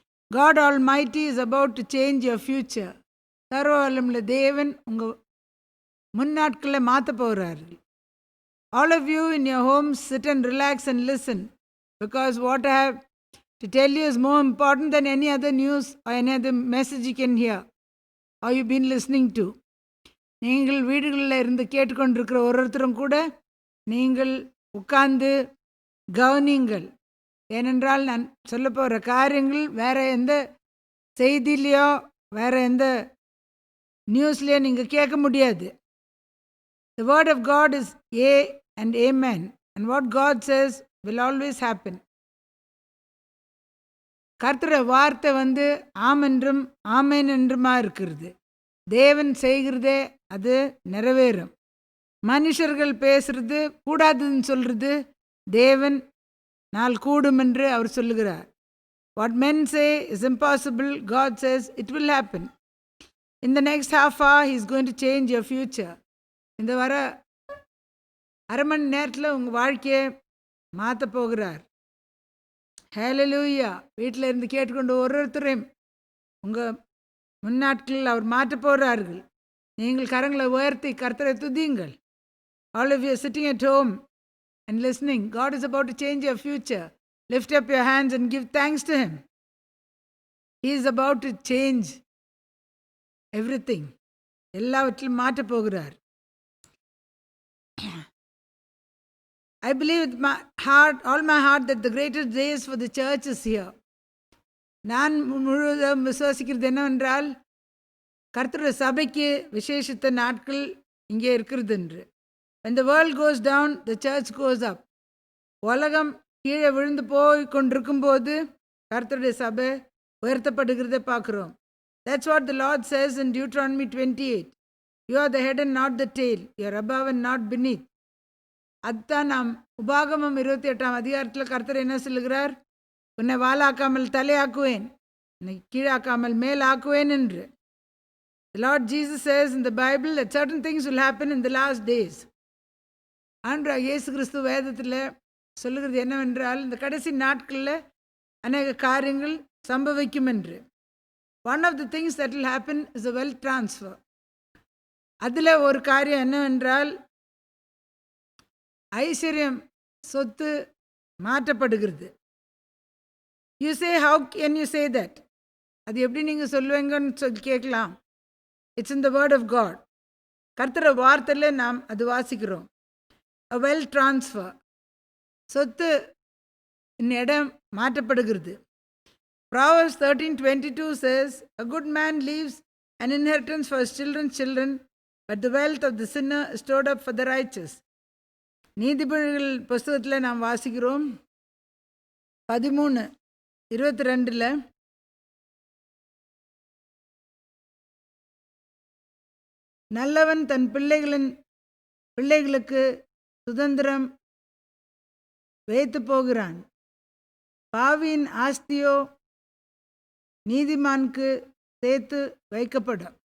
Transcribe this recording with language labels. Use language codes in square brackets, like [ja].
[en] God Almighty is about to change your future. [ta] சர்வ வல்லமையுள்ள தேவன் உங்கள் முன்னாட்களை மாற்ற போகிறார்கள். [en] All of you in your homes sit and relax and listen, because what I have to tell you is more important than any other news or any other message you can hear or you've been listening to. [ta] நீங்கள் வீடுகளில் இருந்து கேட்டுக்கொண்டிருக்கிற ஒருத்தரும் கூட நீங்கள் உட்கார்ந்து கவனிங்கள். ஏனென்றால் நான் சொல்ல போகிற காரியங்கள் வேறு எந்த செய்தியிலையோ வேறு எந்த நியூஸ்லேயோ நீங்கள் கேட்க முடியாது. [en] The word of God is A and Amen, and what God says will always happen. [ta] கர்த்தருடைய வார்த்தை ஆம் என்றும் ஆமேன் என்றுமா இருக்கிறது. தேவன் செய்கிறதே அது நிறைவேறும். மனுஷர்கள் பேசுறது கூடாதுன்னு சொல்கிறது தேவன் நாள் கூடும் என்று அவர் சொல்லுகிறார். [en] What men say is impossible, God says it will happen. In the next half hour, He is going to change your future. [ta] இந்த வர அரை மணி நேரத்தில் உங்கள் வாழ்க்கையை மாற்ற போகிறார். ஹல்லேலூயா. வீட்டில் இருந்து கேட்டுக்கொண்டு ஒருத்தரையும் உங்கள் முன்னாட்களில் அவர் மாற்றப் போகிறார்கள். நீங்கள் கரங்களை உயர்த்தி கர்த்தரை துதியுங்கள். [en] All of you are sitting at home and listening. God is about to change your future. Lift up your hands and give thanks to Him. He is about to change everything. [ta] எல்லாவற்றிலும் மாற்ற போகிறார். [en] I believe with my heart, all my heart, that the greatest days for the church is here. [ta] நான் முழுவதும் விசுவாசிக்கிறது என்னவென்றால், கர்த்தருடைய சபைக்கு விசேஷித்த நாட்கள் இங்கே இருக்கிறது என்று. [en] When the world goes down, the church goes up. [ta] உலகம் கீழே விழுந்து போய் கொண்டிருக்கும் போது கர்த்தருடைய சபை உயர்த்தப்படுகிறதை பார்க்கிறோம். [en] That's what the Lord says in Deuteronomy 28. You are the head and not the tail. You are above and not beneath. [ta] அதுதான் நாம் உபாகமம் 28ஆம் அதிகாரத்தில் கர்த்தர் என்ன சொல்லுகிறார்? உன்னை வாலாக்காமல் தலையாக்குவேன், உன்னை கீழாக்காமல் மேலாக்குவேன் என்று. [en] The Lord Jesus says in the Bible that certain things will happen in the last days. [ta] ஆண்டவராகிய இயேசு கிறிஸ்து வேதத்தில் சொல்லுகிறது என்னவென்றால், இந்த கடைசி நாட்களில் அநேக காரியங்கள் சம்பவிக்கும் என்று. [en] One of the things that will happen is a wealth transfer. [ta] அதில் ஒரு காரியம் என்னவென்றால், ஐஸ்வர்யம், சொத்து மாற்றப்படுகிறது. [en] You say, how can you say that? [ta] அது எப்படி நீங்கள் சொல்லுவீங்கன்னு சொல்லி கேட்கலாம். [en] It's in the word of God. [ta] கர்த்தர வார்த்தையில் நாம் அது வாசிக்கிறோம். [en] A wealth transfer. [ta] சொத்து இடம் மாற்றப்படுகிறது. [en] Proverbs 13:22 says, a good man leaves an inheritance for his children's children, but the wealth of the sinner is stored up for the righteous. [ta] நீதிபதிகள் புஸ்தகத்தில் நாம் வாசிக்கிறோம் 13:22. நல்லவன் தன் பிள்ளைகளுக்கு சுதந்திரம் வைத்து போகிறான், பாவியின் ஆஸ்தியோ நீதிமானுக்கு சேர்த்து வைக்கப்படும்.